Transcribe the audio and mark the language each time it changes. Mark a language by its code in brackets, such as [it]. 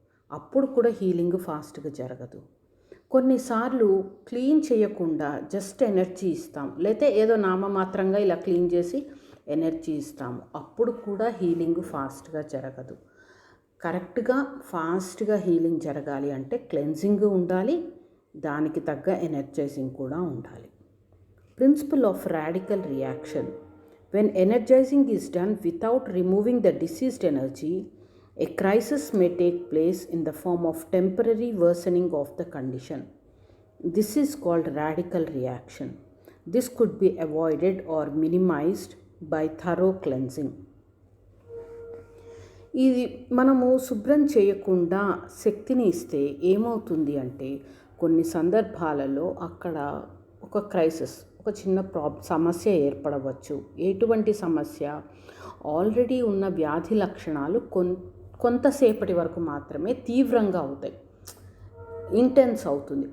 [te] అప్పుడు కూడా హీలింగ్ ఫాస్ట్గా జరగదు. కొన్నిసార్లు క్లీన్ చేయకుండా జస్ట్ ఎనర్జీ ఇస్తాం, లేతే ఏదో నామమాత్రంగా ఇలా క్లీన్ చేసి ఎనర్జీ ఇస్తాము. అప్పుడు కూడా హీలింగ్ ఫాస్ట్గా జరగదు. కరెక్ట్గా ఫాస్ట్గా హీలింగ్ జరగాలి అంటే క్లెన్జింగ్ ఉండాలి, దానికి తగ్గ ఎనర్జైజింగ్ కూడా ఉండాలి. [en] Principle of radical reaction. When energising is done without removing the diseased energy, a crisis may take place in the form of temporary worsening of the condition. This is called radical reaction. This could be avoided or minimized by thorough cleansing. [te] ఇది మనము శుభ్రం చేయకుండా శక్తిని ఇస్తే ఏమవుతుంది అంటే కొన్ని సందర్భాలలో అక్కడ ఒక క్రైసిస్, ఒక చిన్న సమస్య ఏర్పడవచ్చు. ఎటువంటి సమస్య? ఆల్రెడీ ఉన్న వ్యాధి లక్షణాలు కొంతసేపటి వరకు మాత్రమే తీవ్రంగా అవుతాయి, ఇంటెన్స్ అవుతుంది.